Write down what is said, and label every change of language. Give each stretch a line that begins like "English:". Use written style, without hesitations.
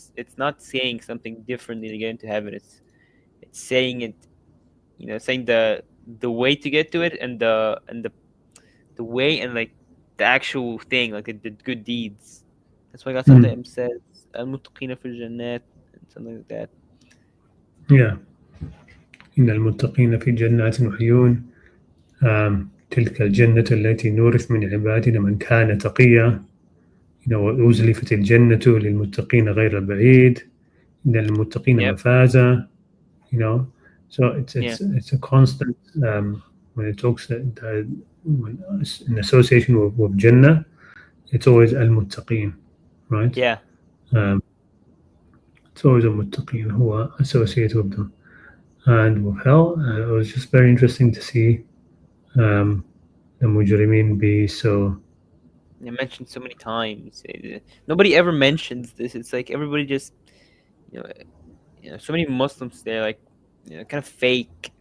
English: It's not saying something differently to get into heaven. It's saying it, saying the way to get to it, and the way, and like the actual thing, like the good deeds. That's why God sometimes says
Arabic: al-muttaqina fil jannat
English: and something like that. Yeah.
Arabic: إن المتقين في جنات وعيون تلك الجنة التي نورث من عبادنا من كان تقيا وأزلفت الجنة للمتقين غير بعيد إن المتقين مفازا
English: so it's a constant when it talks in association with Jannah, it's always al-muttaqin, right? Yeah. It's always al-muttaqin who are associated with them. And with hell, it was just very interesting to see the mujrimeen be so. They mentioned so many times. Nobody ever mentions this. It's like everybody just, so many Muslims, they're like, kind of fake.